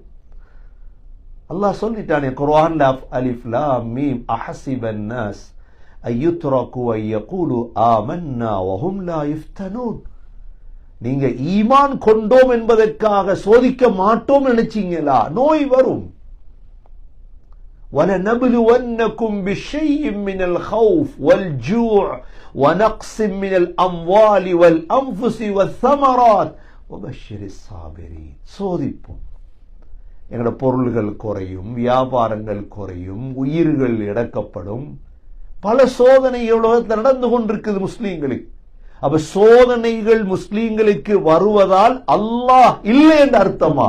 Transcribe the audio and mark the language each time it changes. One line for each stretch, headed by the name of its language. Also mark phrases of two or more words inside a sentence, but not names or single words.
Tamil: அல்லாஹ் சொல்லிட்டானே குர்ஆன்ல,
Arabic: الم أحسب الناس أن يتركوا أن يقولوا آمنا وهم لا يفتنون,
Tamil: நீங்க ஈமான் கொண்டோம் என்பதற்காக சோதிக்க மாட்டோம் நினைச்சீங்களா? நோய் வரும்.
Arabic: وَلَنَبْلُوَنَّكُمْ بِشَيْءٍ مِّنَ الْخَوْفِ وَالْجُوعِ وَنَقْصٍ مِّنَ الْأَمْوَالِ وَالْأَنفُسِ وَالثَّمَرَاتِ وَبَشِّرِ الصَّابِرِينَ.
Tamil: சோதிப்போம். எங்களோட பொருள்கள் குறையும், வியாபாரங்கள் குறையும், உயிர்கள் இழக்கப்படும், பல சோதனைகள் உலகத்தில் நடந்து கொண்டிருக்குது முஸ்லீம்களுக்கு. அப்ப சோதனைகள் முஸ்லீம்களுக்கு வருவதால் அல்லாஹ் இல்லை என்று அர்த்தமா?